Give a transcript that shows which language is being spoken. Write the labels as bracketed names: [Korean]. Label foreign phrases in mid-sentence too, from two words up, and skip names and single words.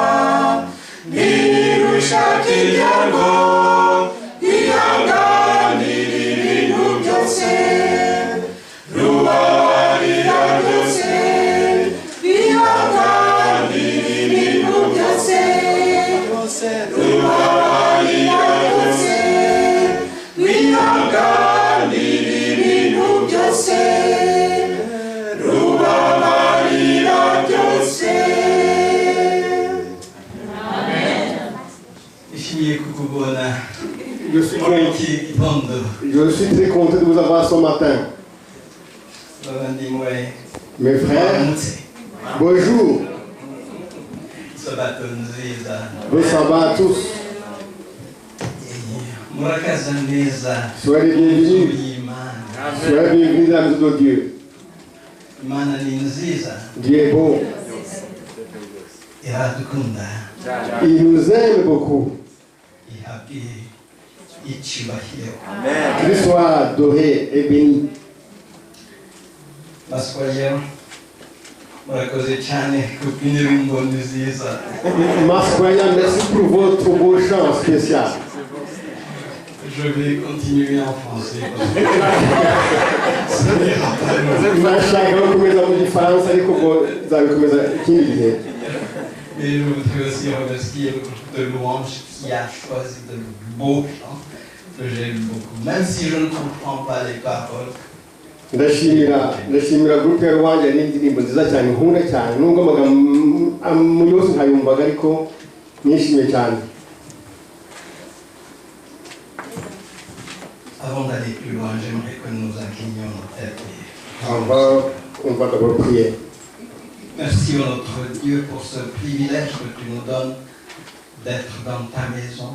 [Kinyarwanda] ntirushaka ibyago rwihanganira ibintu byose rubabarira byose rwihanganira ibintu byose rubabarira byose rwihanganira ibintu byose rubabarira byose. Ishimiye kukubona [French] Je suis [Kinyarwanda] muri [French] con- [Kinyarwanda] iki gitondo [French] je suis très content de vous avoir ce matin. [Kinyarwanda] bavandimwe [French] Mes frères, [Kinyarwanda] baramutse [French] bonjour. [Kinyarwanda] sabato nziza [French] Bon sabbat à tous. [Kinyarwanda] murakaza neza [French] Soyez les bienvenus. [Kinyarwanda] y'Imana. [French] Soyez les bienvenus dans la maison de Dieu. [Kinyarwanda] Imana ni nziza [French] Dieu est bon. [Kinyarwanda] iradukunda [French] Il nous aime beaucoup. [Kinyarwanda] ihabwe icyubahiro. [French] Qu'il soit adoré et béni. [Kinyarwanda] baswaya murakoze cyane kubw'indirimbo nziza. [French] Masquaya, merci pour votre beau chant spécial. Je vais continuer en français parce que ça n'ira pas loin. [Kinyarwanda] Nashaka gukomeza mu gifaransa ariko ubwo nzabikomeza ikindi gihe. [French] Et je voudrais aussi remercier le groupe de louange qui a choisi de beaux chants que j'aime beaucoup. Même si je ne comprends pas les paroles, [Kinyarwanda] ndashimira groupe ya Rwanda n'indirimbo nziza cyane nkunda cyane nubwo amagambo yose nkayumvaga ariko nishimiye cyane. [French] avant d'aller plus loin, j'aimerais que nous inclinions nos têtes. On va d'abord prier. Merci à notre Dieu pour ce privilège que tu nous donnes d'être dans ta maison.